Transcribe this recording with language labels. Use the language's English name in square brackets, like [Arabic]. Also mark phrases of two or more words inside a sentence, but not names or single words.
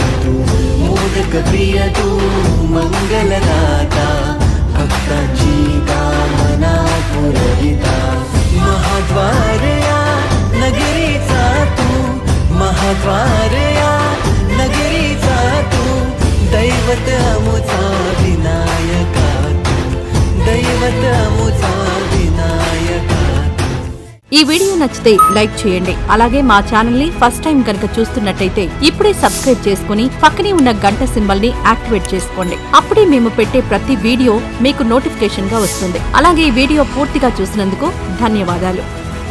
[Marathi] तू, मोदक प्रिय तू, मंगलदाता, भक्तांची कामना पुरविता, महाद्वार या नगरीचा तू, महाद्वार या नगरीचा तू, दैवत अमुचा विनायका तू, दैवत अमुचा विनायका तू. [Telugu] ఈ వీడియో నచ్చితే లైక్ చేయండి. అలాగే మా ఛానల్ ని ఫస్ట్ టైం కనుక చూస్తున్నట్టయితే ఇప్పుడే సబ్స్క్రైబ్ చేసుకుని పక్కనే ఉన్న గంట సింబల్ ని యాక్టివేట్ చేసుకోండి. అప్పుడే మేము పెట్టే ప్రతి వీడియో మీకు నోటిఫికేషన్ గా వస్తుంది. అలాగే ఈ వీడియో పూర్తిగా చూసినందుకు ధన్యవాదాలు.